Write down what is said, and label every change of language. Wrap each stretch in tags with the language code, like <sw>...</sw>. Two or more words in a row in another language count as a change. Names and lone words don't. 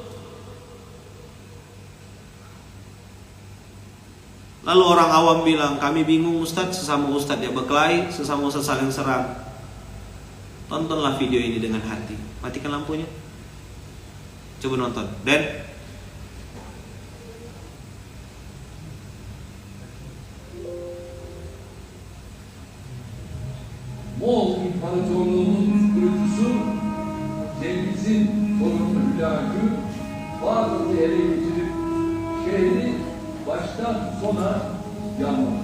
<id>Lalu orang awam bilang, kami bingung Ustadz, sesama Ustadz ya berkelahi, sesama Ustadz saling serang. Tontonlah video ini dengan hati. Matikan lampunya. Coba nonton. Dan</id> <tr>Moğol İmparatorluğu'nun kurucusu Cengiz'in torunu Hülagü Bağdat'ı ele geçirip şehri baştan sona yanmadı.</tr>